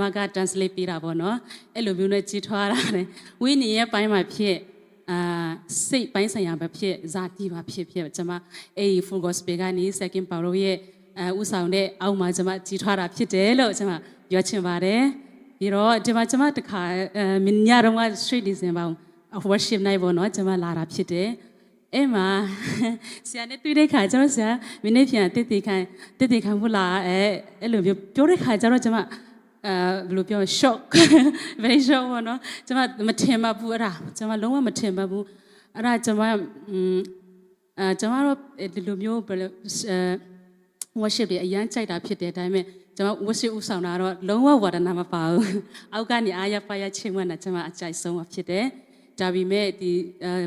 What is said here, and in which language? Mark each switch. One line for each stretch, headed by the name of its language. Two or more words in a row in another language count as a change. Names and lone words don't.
Burmese: က translate ပေးတာပေါ့နော်အဲ့လိုမျိုးနဲ့ကြီးထွားတာတယ်ဝိညာဉ်ရဲ့ပိုင်းမှာဖြစ်စိတ်ပိုင်းဆိုင်ရာပဲဖြစ်ဇာတိပါဖြစ်ကျွန်မအဲ့
English: full gospel
Burmese: ကနေ
English: second power
Burmese: ရဲ့ဥဆောင်တဲ့အောက်မှာကျွန်မကြီးထွားတာဖြစ်တယ်လို့ကျွန်မပြောချင်ပါတယ်ပြီးတော့ဒီမှာကျွန်မတခါညတော့က
English: street design
Burmese: ပေါ့
English: worship night
Burmese: ပေါ့နော်ကျွန်မလာတာဖြစ် တယ်အဲ့မှာဆရာနဲ့တွေ့တဲ့ခါကျတော့ဆရာမိနစ်ပြန်တစ်တီခံဖို့လာအဲ့လိုပြောတဲ့ခါကျတော့ကျွန်မဘယ်လိုပြော
English: shock very shock
Burmese: ပေါ့နော်ကျွန်မမထင်ပါဘူးအဲ့ဒါကျွန်မလုံးဝမထင်ပါဘူးအဲ့ဒါကျွန်မကျွန်မတို့ဒီလို မျိုးworship တွေအရန်ကြိုက်တာဖြစ်တယ်ဒါပေမဲ့ကျွန်မ worship ဥဆောင်တာတော့လုံးဝဝါဒနာမပါဘူးအောက်ကနေအားရပါရချင်းမွန်းတာကျွန်မအကြိုက်ဆုံးဖြစ်တယ်ဒါပေမဲ့ဒီမ